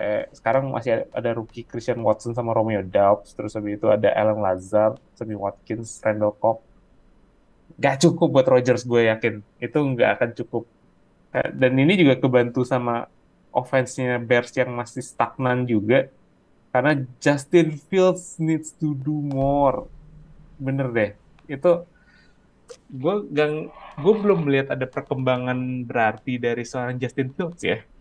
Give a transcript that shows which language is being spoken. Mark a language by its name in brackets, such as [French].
[Indonesian] Sekarang masih ada rookie Christian Watson sama Romeo Doubs, terus habis itu ada Allen Lazard, Sammy Watkins, Randall Cobb. Gak cukup buat Rodgers, gue yakin. Itu nggak akan cukup. Dan ini juga kebantu sama offense-nya Bears yang masih stagnan juga. [English] Karena Justin Fields needs to do more. [Indonesian] Bener deh. Itu gue gang gue belum melihat ada perkembangan berarti dari seorang Justin Fields ya.